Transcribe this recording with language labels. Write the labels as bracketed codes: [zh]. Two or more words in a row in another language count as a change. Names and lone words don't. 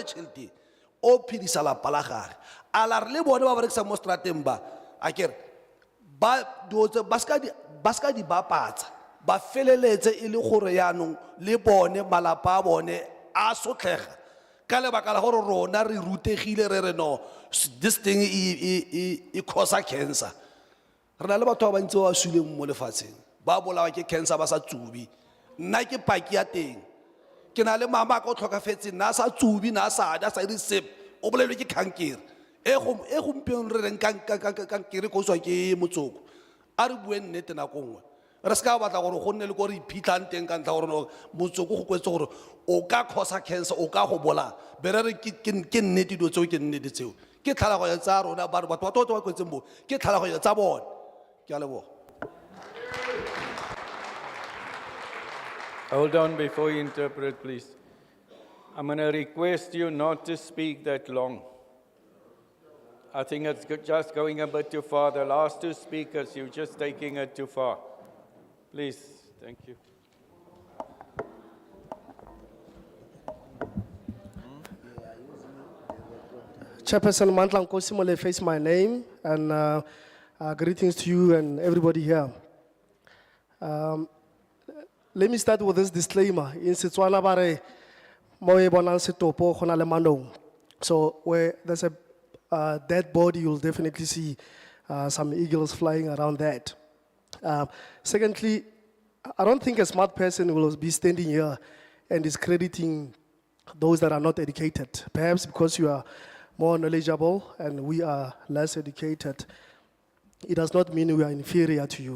[tn] tšhelete o phedisa lapa la gage a la re le bone ba berekisa mo strateng ba a kere ba ska di bapatsa ba feleletse e le gore yaanong le bone malapa a bone a sotlega ka lebaka la gore rona re rutegile re re no [en] this thing [tn] e causa cancer re na le batho ba bantsi ba swileng mo lefatsheng ba bolawa ke cancer ba sa tsubi nna ke paki ya teng ke na le mama ka o tlhokafetse nna sa tsubi na sa da sa iri sep o bolelwe ke kankere e gompieno re reng kankere ko tswa ke motsoko a re bue nnete nako nngwe re ska batla gore go nne le ko re iphitlhang teng ka ntlha gore motsoko go kwetse gore o ka causa cancer o ka go bolaya bere re ke nnete dilo tseo ke nnete tseo ke tlhaloganyo tsa rona batho ba kwetseng bo ke tlhaloganyo tsa bone ke a leboga. [en] Hold on before you interpret, please. I'm going to request you not to speak that long. I think it's just going a bit too far. The last two speakers, you're just taking it too far. Please, thank you. Chairperson Mandla Nkosimole face my name, and greetings to you and everybody here. Let me start with this disclaimer. In Setswana [tn] bare mo e bonang setopo go na le manong. [en] So where there's a dead body, you'll definitely see some eagles flying around that. Secondly, I don't think a smart person will be standing here and discrediting those that are not educated. Perhaps because you are more knowledgeable and we are less educated, it does not mean we are inferior to you.